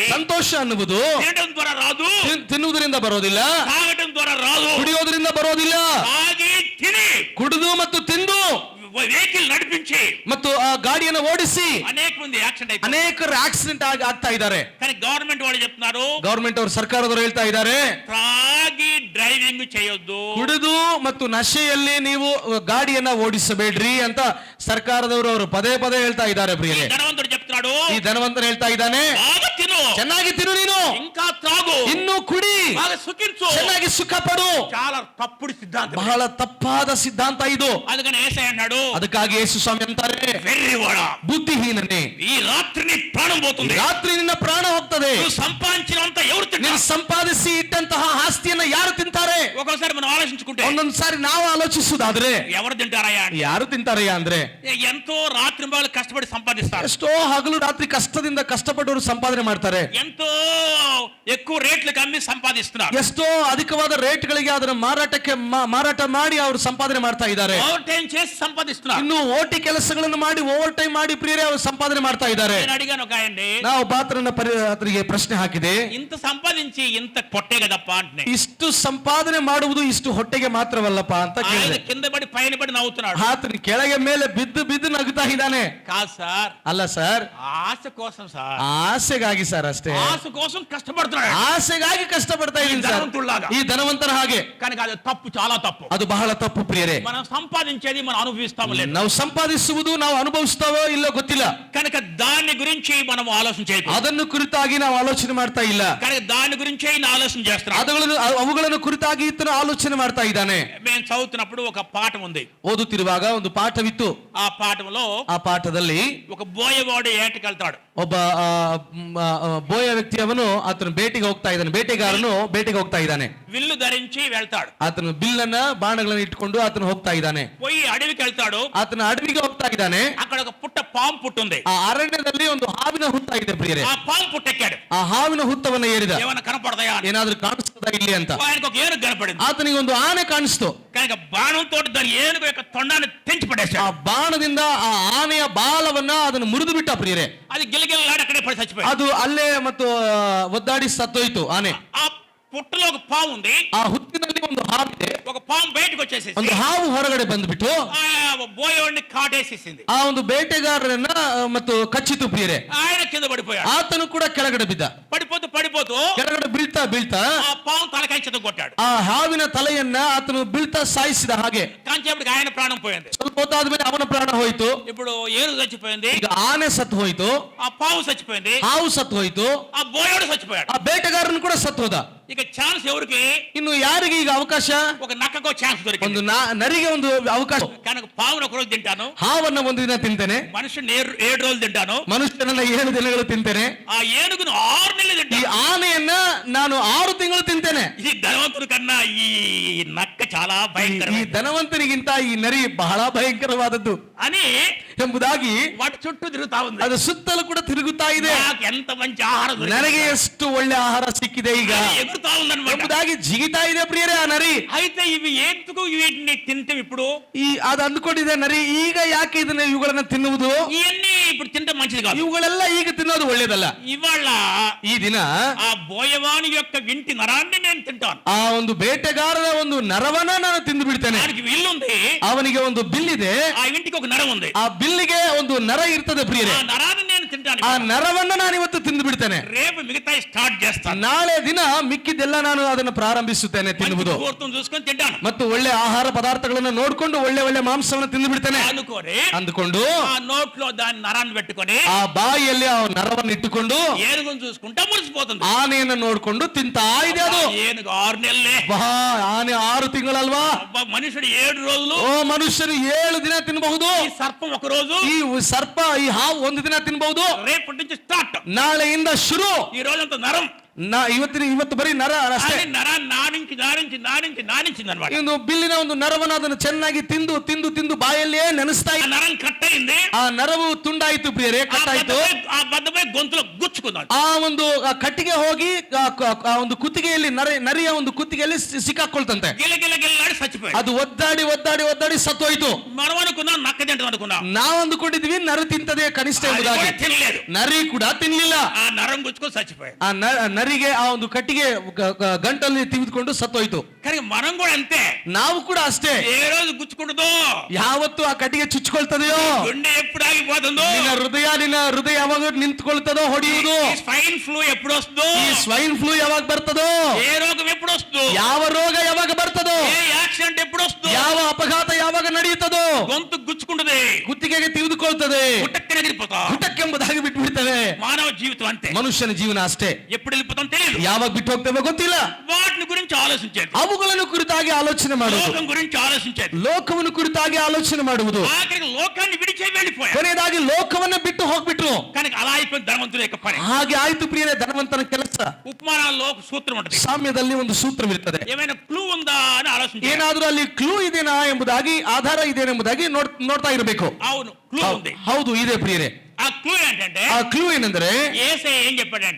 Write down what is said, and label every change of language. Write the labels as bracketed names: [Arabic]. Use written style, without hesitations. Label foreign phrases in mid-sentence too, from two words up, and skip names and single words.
[Kannada] ಸಂತೋಷ ಅನ್ನುವುದು [Telugu] తినడం ద్వారా రాదు, [Kannada] ತಿನ್ನುವುದರಿಂದ ಬರೋದಿಲ್ಲ, [Telugu] తాగడం ద్వారా రాదు. [Kannada] ಕುಡಿಯೋದ್ರಿಂದ ಬರೋದಿಲ್ಲ. [Telugu] తాగి తిని [Kannada] ಕುಡಿದು ಮತ್ತು ತಿಂದು [Telugu] వెహికల్ నడిపించి [Kannada] ಮತ್ತು ಆ ಗಾಡಿಯನ್ನು ಓಡಿಸಿ [Telugu] అనేక మంది యాక్సిడెంట్ అయిపోయి, [Kannada] ಅನೇಕರು ಆಕ್ಸಿಡೆಂಟ್ ಆಗ್ತಾ ಇದ್ದಾರೆ. [Telugu] కానీ గవర్నమెంట్ వాళ్ళు చెప్తున్నారు, [Kannada] ಗವರ್ಮೆಂಟ್ ಅವರು, ಸರ್ಕಾರದವರು ಹೇಳ್ತಾ ಇದ್ದಾರೆ, [Telugu] తాగి డ్రైవింగ్ చేయొద్దు, [Kannada] ಕುಡಿದು ಮತ್ತು ನಶೆಯಲ್ಲಿ ನೀವು ಗಾಡಿಯನ್ನ ಓಡಿಸಬೇಡ್ರಿ ಅಂತ ಸರ್ಕಾರದವರು ಅವರು ಪದೇ ಪದೇ ಹೇಳ್ತಾ ಇದ್ದಾರೆ. ಪ್ರಿಯರೇ, [Telugu] ధనవంతుడు చెప్తున్నాడు, [Kannada] ಈ ಧನವಂತರು ಹೇಳ್ತಾ ಇದ್ದಾನೆ, [Telugu] బాగా తిను, [Kannada] ಚೆನ್ನಾಗಿ ತಿನ್ನು, ನೀನು [Telugu] ఇంకా త్రాగు, [Kannada] ಇನ್ನು ಕುಡಿ, [Telugu] బాగా సుఖించు. [Kannada] ಚೆನ್ನಾಗಿ ಸುಖ ಪಡು. [Telugu] చాలా తప్పుడు సిద్ధాంతం, [Kannada] ಬಹಳ ತಪ್ಪಾದ ಸಿದ್ಧಾಂತ ಇದು. [Telugu] అందుకని యేసయ్య అన్నాడు, [Kannada] ಅದಕ್ಕಾಗಿ ಯೇಸು ಸ್ವಾಮಿ ಅಂತಾರೆ, [Telugu] వెర్రివాడా, [Kannada] ಬುದ್ಧಿಹೀನನೇ, [Telugu] ఈ రాత్రి నీ ప్రాణం పోతుంది. [Kannada] ರಾತ್ರಿ ನಿನ್ನ ಪ್ರಾಣ ಹೋಗ್ತದೆ. [Telugu] నువ్వు సంపాదించినంత ఎవరు [Kannada] ನೀನು [Telugu] తింటారు? [Kannada] ಸಂಪಾದಿಸಿ ಇಟ್ಟಂತಹ ಆಸ್ತಿಯನ್ನ ಯಾರು ತಿಂತಾರೆ? [Telugu] ఒక్కోసారి మనం ఆలోచించుకుంటే [Kannada] ಒಂದೊಂದು ಸಾರಿ ನಾವು ಆಲೋಚಿಸುವುದಾದ್ರೆ [Telugu] ఎవరు తింటారయ్యా అని. [Kannada] ಯಾರು ತಿಂತಾರಯ್ಯ ಅಂದ್ರೆ, [Telugu] ఎంతో రాత్రి మగలు కష్టపడి సంపాదిస్తారు, [Kannada] ಎಷ್ಟೋ ಹಗಲು ರಾತ್ರಿ ಕಷ್ಟದಿಂದ ಕಷ್ಟಪಟ್ಟವರು ಸಂಪಾದನೆ ಮಾಡ್ತಾರೆ, [Telugu] ఎంతో ఎక్కువ రేట్లకు అమ్మి సంపాదిస్తున్నారు, [Kannada] ಎಷ್ಟೋ ಅಧಿಕವಾದ ರೇಟ್ಗಳಿಗೆ ಅದನ್ನ ಮಾರಾಟ ಮಾಡಿ ಅವರು ಸಂಪಾದನೆ ಮಾಡ್ತಾ ಇದ್ದಾರೆ. [English] over time [Telugu] చేసి సంపాదిస్తున్నారు. [Kannada] ಇನ್ನು ಓಟಿ ಕೆಲಸಗಳನ್ನು ಮಾಡಿ [English] over time [Kannada] ಮಾಡಿ ಪ್ರಿಯರೇ ಅವರು ಸಂಪಾದನೆ ಮಾಡ್ತಾ ಇದ್ದಾರೆ. [Telugu] నేను అడిగాను ఒక ఆయన్ని, [Kannada] ನಾವು ಆತನಿಗೆ ಪ್ರಶ್ನೆ ಹಾಕಿದೆ, [Telugu] ఇంత సంపాదించి ఇంత పొట్టే కదప్ప అంటే, [Kannada] ಇಷ್ಟು ಸಂಪಾದನೆ ಮಾಡುವುದು ಇಷ್ಟು ಹೊಟ್ಟೆಗೆ ಮಾತ್ರವಲ್ಲಪ್ಪ ಅಂತ [Telugu] ఆయన [Kannada] ಕೇಳಿದೆ. [Telugu] కింద పడి పైన పడి నవ్వుతున్నాడు. [Kannada] ಆತನ ಕೆಳಗೆ ಮೇಲೆ ಬಿದ್ದು ಬಿದ್ದು ನಗುತ್ತಾ ಇದ್ದಾನೆ. [Telugu] కాదు సార్, [Kannada] ಅಲ್ಲ ಸರ್, [Telugu] ఆశ కోసం సార్, [Kannada] ಆಸೆಗಾಗಿ ಸರ್, ಅಷ್ಟೇ [Telugu] ఆశ కోసం కష్టపడుతున్నాడు. [Kannada] ಆಸೆಗಾಗಿ ಕಷ್ಟಪಡ್ತಾ ಇದ್ದೀನಿ ಸರ್, [Telugu] ధనవంతుల్లాగా. [Kannada] ಈ ధనವಂತರ ಹಾಗೆ. [Telugu] కనుక అది తప్పు, చాలా తప్పు. [Kannada] ಅದು ಬಹಳ ತಪ್ಪು ಪ್ರಿಯರೇ. [Telugu] మనం సంపాదించేది మనం అనుభవిస్తాము లేదు, [Kannada] ನಾವು ಸಂಪಾದಿಸುವುದು ನಾವು ಅನುಭವಿಸ್ತಾವೋ ಇಲ್ಲೋ ಗೊತ್ತಿಲ್ಲ. [Telugu] కనుక దాని గురించి మనం ఆలోచన చేయకూడదు. [Kannada] ಅದನ್ನು ಕುರಿತಾಗಿ ನಾವು ಆಲೋಚನೆ ಮಾಡ್ತಾ ಇಲ್ಲ. [Telugu] కనుక దాని గురించే ఈయన ఆలోచన చేస్తున్నాడు. [Kannada] ಅವುಗಳನ್ನು ಕುರಿತಾಗಿ ಇತನು ಆಲೋಚನೆ ಮಾಡ್ತಾ ಇದ್ದಾನೆ. [Telugu] మేము చదువుతున్నప్పుడు ఒక పాఠం ఉంది. [Kannada] ಓದುತ್ತಿರುವಾಗ ಒಂದು ಪಾಠವಿತ್ತು. [Telugu] ఆ పాఠంలో [Kannada] ಆ ಪಾಠದಲ್ಲಿ [Telugu] ఒక బోయవాడు ఏటకి వెళ్తాడు. [Kannada] ಒಬ್ಬ ಬೋಯ ವ್ಯಕ್ತಿಯವನು ಆತನ ಬೇಟೆಗಾರನು ಬೇಟೆಗೆ ಹೋಗ್ತಾ ಇದ್ದಾನೆ. [Telugu] విల్లు ధరించి వెళ్తాడు. [Kannada] ಆತನ ಬಿಲ್ಲನ್ನ ಬಾಣಗಳನ್ನು ಇಟ್ಕೊಂಡು ಆತನು ಹೋಗ್ತಾ ಇದ್ದಾನೆ. [Telugu] పోయి అడవికి వెళ్తాడు. [Kannada] ಆತನ ಅಡವಿಗೆ ಹೋಗ್ತಾ ಇದ್ದಾನೆ. [Telugu] అక్కడ ఒక పాము పుట్టుంది. [Kannada] ಆ ಅರಣ್ಯದಲ್ಲಿ ಒಂದು ಹಾವಿನ ಹುತ್ತ ಇದೆ ಪ್ರಿಯರೇ. [Telugu] ఆ పాము పుట్టెక్కాడు. [Kannada] ಆ ಹಾವಿನ ಹುತ್ತವನ್ನ ಏರಿದ. [Telugu] ఏమైనా కనపడదయా, [Kannada] ಏನಾದ್ರೂ ಕಾಣಿಸ್ತದ ಇಲ್ಲಿ ಅಂತ. [Telugu] ఆయనకు ఒక ఏనుగు కనపడింది. [Kannada] ಆತನಿಗೆ ಒಂದು ಆನೆ ಕಾಣಿಸ್ತು. [Telugu] కనుక బాణంతో దాని ఏనుగు యొక్క తొండాన్ని తెంచి [Kannada] ಆ [Telugu] పడేశాడు. [Kannada] ಬಾಣದಿಂದ ಆ ಆನೆಯ ಬಾಲವನ್ನ ಅದನ್ನು ಮುರಿದು ಬಿಟ್ಟ ಪ್ರಿಯರೇ. [Telugu] అది గిలగిల్లాడి అక్కడే పడి చచ్చిపోయింది. [Kannada] ಅದು ಅಲ್ಲೇ ಮತ್ತು ಒದ್ದಾಡಿ ಸತ್ತೋಯ್ತು ಆನೆ. [Telugu] ఆ పుట్టలో ఒక పాము ఉంది. [Kannada] ಆ ಹುತ್ತಿನಲ್ಲಿ ಒಂದು ಹಾವಿದೆ. [Telugu] ఒక పాము బయటకు వచ్చేసి [Kannada] ಒಂದು ಹಾವು ಹೊರಗಡೆ ಬಂದ್ಬಿಟ್ಟು [Telugu] బోయవాడిని కాటేసేసింది. [Kannada] ಆ ಒಂದು ಬೇಟೆಗಾರರನ್ನ ಮತ್ತು ಕಚ್ಚಿತು ಪ್ರಿಯರೇ. [Telugu] ఆయన కింద పడిపోయాడు. [Kannada] ಆತನು ಕೂಡ ಕೆಳಗಡೆ ಬಿದ್ದ. [Telugu] పడిపోతూ [Kannada] ಕೆಳಗಡೆ ಬೀಳ್ತಾ [Telugu] ఆ పాము తలకాయ చెత్త కొట్టాడు. [Kannada] ಆ ಹಾವಿನ ತಲೆಯನ್ನ ಆತನು ಬೀಳ್ತಾ ಸಾಯಿಸಿದ ಹಾಗೆ. [Telugu] కాంచేపటికి ఆయన ప్రాణం పోయింది. [Kannada] ಸ್ವಲ್ಪ ಹೊತ್ತಾದ್ಮೇಲೆ ಅವನ ಪ್ರಾಣ ಹೋಯ್ತು. [Telugu] ఇప్పుడు ఏనుగు చచ్చిపోయింది, [Kannada] ಈಗ ಆನೆ ಸತ್ತು ಹೋಯ್ತು, [Telugu] ఆ పాము చచ్చిపోయింది, [Kannada] ಹಾವು ಸತ್ತು ಹೋಯ್ತು, [Telugu] ఆ బోయవాడు చచ్చిపోయాడు. [Kannada] ಆ ಬೇಟೆಗಾರನು ಕೂಡ ಸತ್ತು ಹೋದ. [Telugu] ఇక ఛాన్స్ ఎవరికి? [Kannada] ಇನ್ನು ಯಾರಿಗೆ ಈಗ ಅವಕಾಶ? [Telugu] ఒక నక్కకో ఛాన్స్ [Kannada] ಒಂದು [Telugu] దొరికింది. [Kannada] ನರಿಗೆ ಒಂದು ಅವಕಾಶ. [Telugu] కనుక పావును ఒక రోజు తింటాను, [Kannada] ಹಾವನ್ನ ಒಂದು ದಿನ ತಿಂತೇನೆ, [Telugu] మనుషుని 7 రోజులు తింటాను, [Kannada] ಮನುಷ್ಯನನ್ನ 7 ದಿನಗಳು ತಿಂತೇನೆ, [Telugu] ఆ ఏనుగును 6 నెలలు [Kannada] ಈ [Telugu] తింటాను. [Kannada] ಆನೆಯನ್ನ ನಾನು 6 ತಿಂಗಳು ತಿಂತೇನೆ. [Telugu] ఈ ధనవంతుడి కన్నా ఈ నక్క చాలా [Kannada] ಈ [Telugu] భయంకరమైన [Kannada] ಧನವಂತನಿಗಿಂತ ಈ ನರಿ ಬಹಳ ಭಯಂಕರವಾದದ್ದು [Telugu] అని [Kannada] ಎಂಬುದಾಗಿ [Telugu] వాటి చుట్టూ తిరుగుతా ఉంది. [Kannada] ಅದು ಸುತ್ತಲೂ ಕೂಡ ತಿರುಗುತ್ತಾ ಇದೆ. [Telugu] నాకు ఎంత మంచి ఆహారం దొరికింది, [Kannada] ನನಗೆ ಎಷ್ಟು ಒಳ್ಳೆ ಆಹಾರ ಸಿಕ್ಕಿದೆ ಈಗ [Telugu] అని ఎగురుతా ఉందన్నమాట. [Kannada] ಎಂಬುದಾಗಿ ಜಿಗಿತಾ ಇದೆ ಪ್ರಿಯರೇ ಆ ನರಿ. [Telugu] అయితే ఇవి ఎందుకు వీటిని తింటే ఇప్పుడు [Kannada] ಅದು ಅಂದ್ಕೊಂಡಿದೆ ನರಿ, ಈಗ ಯಾಕೆ ಇವುಗಳನ್ನ ತಿನ್ನುವುದು? [Telugu] ఇవన్నీ ఇప్పుడు తింటే మంచిది కాదు. [Kannada] ಇವುಗಳೆಲ್ಲ ಈಗ ತಿನ್ನೋದು ಒಳ್ಳೇದಲ್ಲ. [Telugu] ఇవాళ [Kannada] ಈ ದಿನ [Telugu] ఆ బోయవాని యొక్క వింటి నరాన్ని నేను తింటాను. [Kannada] ಆ ಒಂದು ಬೇಟೆಗಾರರ ಒಂದು ನರವನ್ನ ನಾನು ತಿಂದು ಬಿಡ್ತೇನೆ. [Telugu] దానికి విల్లుంది, [Kannada] ಅವನಿಗೆ ಒಂದು ಬಿಲ್ಲಿದೆ, [Telugu] ఆ వింటికి ఒక నరం ఉంది, [Kannada] ಆ ಬಿಲ್ಲಿಗೆ ಒಂದು ನರ ಇರ್ತದೆ ಪ್ರಿಯರೇ. [Telugu] ఆ నరాన్ని నేను తింటాను. [Kannada] ಆ ನರವನ್ನ ನಾನು ಇವತ್ತು ತಿಂದು ಬಿಡ್ತೇನೆ. [Telugu] రేపు మిగతా స్టార్ట్ చేస్తాను. [Kannada] ನಾಳೆ ದಿನ ಮಿಕ್ಕಿದ್ದೆಲ್ಲ ನಾನು ಅದನ್ನು ಪ್ರಾರಂಭಿಸುತ್ತೇನೆ ತಿನ್ನುವುದು. [Telugu] ముహూర్తం చూసుకొని తింటాను. [Kannada] ಮತ್ತು ಒಳ್ಳೆ ಆಹಾರ ಪದಾರ್ಥಗಳನ್ನು ನೋಡ್ಕೊಂಡು ಒಳ್ಳೆ ಒಳ್ಳೆ ಮಾಂಸವನ್ನು ತಿಂದು ಬಿಡ್ತೇನೆ [Telugu] అనుకోని [Kannada] ಅಂದುಕೊಂಡು [Telugu] ఆ నోట్లో దాని నరాన్ని పెట్టుకొని [Kannada] ಆ ಬಾಯಿಯಲ್ಲಿ ಆ ನರವನ್ನು ಇಟ್ಟುಕೊಂಡು [Telugu] ఏనుగును చూసుకుంటా మురిసిపోతుంది. [Kannada] ಆನೆಯನ್ನು ನೋಡ್ಕೊಂಡು ತಿಂತಾ ಇದೆ ಅದು. [Telugu] ఏనుగు 6 నెలలే, [Kannada] ಆನೆ 6 ತಿಂಗಳಲ್ವಾ? [Telugu] మనుషుడు 7 రోజులు, [Kannada] ಓ ಮನುಷ್ಯರು 7 ದಿನ ತಿನ್ನಬಹುದು. [Telugu] ఈ సర్పం ఒక రోజు, [Kannada] ಈ ಸರ್ಪ, ಈ ಹಾವು 1 ದಿನ ತಿನ್ನಬಹುದು. [Telugu] రేపటి నుంచి స్టార్ట్. [Kannada] ನಾಳೆಯಿಂದ ಶುರು. [Telugu] ఈ రోజంతా నరం, [Kannada] ಇವತ್ತು ಬರೀ ನರ ಅಷ್ಟೇ. [Telugu] అల్లి నర నానించింది అన్మాట. [Kannada] ಒಂದು ಬಿಲ್ಲಿನ ಒಂದು ನರವನ್ನು ಅದನ್ನು ಚೆನ್ನಾಗಿ ತಿಂದು ತಿಂದು ತಿಂದು ಬಾಯಲ್ಲೇ ನೆನೆಸ್ತಾ [Telugu] ఆ నరం కట్ అయింది. [Kannada] ಆ ನರವು ತುಂಡಾಯಿತು ಪ್ರಿಯರೇ, ಕಟ್ಟಾಯಿತು. [Telugu] ఆ బద్దపై గొంతులో గుచ్చుకున్నాడు. [Kannada] ಆ ಒಂದು ಕಟ್ಟಿಗೆ ಹೋಗಿ ಆ ಒಂದು ಕುತ್ತಿಗೆಯಲ್ಲಿ ನರಿಯ ಒಂದು ಕುತ್ತಿಗೆಯಲ್ಲಿ ಸಿಕ್ಕಾಕೊಳ್ತಂತೆ. [Telugu] గిలగిలగిల్లాడి చచ్చిపోయాడు. [Kannada] ಅದು ಒದ್ದಾಡಿ ಒದ್ದಾಡಿ ಒದ್ದಾಡಿ ಸತ್ತೋಯ್ತು. [Telugu] మనం అనుకున్నాం నక్క తింటది అనుకున్నాం. [Kannada] ನಾವು ಅಂದುಕೊಂಡಿದ್ವಿ ನರಿ ತಿಂತದೆ ಕನಿಷ್ಠ ಎಂಬುದಾಗಿ. [Telugu] తినలేదు. [Kannada] ನರಿ ಕೂಡ ತಿನ್ಲಿಲ್ಲ. [Telugu] ఆ నరం గుచ్చుకొని చచ్చిపోయాడు. [Kannada] ಆ ನರಿಗೆ ಆ ಒಂದು ಕಟ್ಟಿಗೆ ಗಂಟಲ್ಲಿ ತಿವಿದುಕೊಂಡು ಸತ್ತೋಯ್ತು. [Telugu] కానీ మనం కూడా అంతే. [Kannada] ನಾವು ಕೂಡ ಅಷ್ಟೇ. [Telugu] ఏ రోజు గుచ్చుకుంటుందో, [Kannada] ಯಾವತ್ತು ಆ ಕಟ್ಟಿಗೆ ಚುಚ್ಕೊಳ್ತದೆಯೋ, [Telugu] గుండె ఎప్పుడు ఆగిపోతుందో, [Kannada] ನಿನ್ನ ಹೃದಯ ಯಾವಾಗ ನಿಂತ್ಕೊಳ್ತದೋ ಹೊಡೆಯುವುದು, [English] swine flu [Telugu] ఎప్పుడు వస్తుందో, [Kannada] ಈ [English] swine flu [Kannada] ಯಾವಾಗ ಬರ್ತದೋ, [Telugu] ఏ రోగం ఎప్పుడు వస్తుందో, [Kannada] ಯಾವ ರೋಗ ಯಾವಾಗ ಬರ್ತದೋ, [Telugu] ఏ యాక్సిడెంట్ ఎప్పుడు వస్తుందో, [Kannada] ಯಾವ ಅಪಘಾತ ಯಾವಾಗ ನಡೆಯುತ್ತದೋ, [Telugu] గొంతు గుచ్చుకుంటది, [Kannada] ಕುತ್ತಿಗೆಗೆ ತಿವಿದುಕೊಳ್ತದೆ, [Telugu] హుట్టక్కె ఎగిరిపోతా. [Kannada] ಹುಟ್ಟಕ್ಕೆಂಬುದಾಗಿ ಬಿಟ್ಟು ಬಿಡ್ತವೆ. [Telugu] మానవ జీవితం అంతే. [Kannada] ಮನುಷ್ಯನ ಜೀವನ ಅಷ್ಟೇ. [Telugu] ఎప్పుడు వెళ్ళిపోతాం తెలియదు. [Kannada] ಯಾವಾಗ ಬಿಟ್ಟು ಹೋಗ್ತೇವೆ ಗೊತ್ತಿಲ್ಲ. [Telugu] వాటిని గురించి ఆలోచించేది, [Kannada] ಅವುಗಳನ್ನು ಕುರಿತಾಗಿ ಆಲೋಚನೆ ಮಾಡುವುದು, [Telugu] లోకం గురించి ఆలోచించేది, [Kannada] ಲೋಕವನ್ನು ಕುರಿತಾಗಿ ಆಲೋಚನೆ ಮಾಡುವುದು. [Telugu] ఆఖరికి లోకాన్ని విడిచే వెళ్ళిపోయాడు. [Kannada] ಕೊನೆಯದಾಗಿ ಲೋಕವನ್ನ ಬಿಟ್ಟು ಹೋಗ್ಬಿಟ್ರು. [Telugu] కనుక అలా అయిపోయింది ధనవంతుల యొక్క పని. [Kannada] ಹಾಗೆ ಆಯ್ತು ಪ್ರಿಯರೇ ಧನವಂತನ ಕೆಲಸ. [Telugu] ఉపమానాల్లో ఒక సూత్రం ఉంటది. [Kannada] ಸಾಮ್ಯದಲ್ಲಿ ಒಂದು ಸೂತ್ರವಿರುತ್ತದೆ. [Telugu] ఏమైనా క్లూ ఉందా అని ఆలోచించాలి. [Kannada] ಏನಾದ್ರೂ ಅಲ್ಲಿ ಕ್ಲೂ ಇದೆನಾ ಎಂಬುದಾಗಿ, ಆಧಾರ ಇದೆನೆಂಬುದಾಗಿ ನೋಡ್ತಾ ಇರಬೇಕು. [Telugu] అవును, క్లూ ఉంది. [Kannada] ಹೌದು, ಇದೆ ಪ್ರಿಯರೇ. [Telugu] ఆ క్లూ ఏంటంటే, [Kannada] ಆ ಕ್ಲೂ ಏನಂದ್ರೆ, [Telugu] యేసయ్య ఏం చెప్పాడంటే,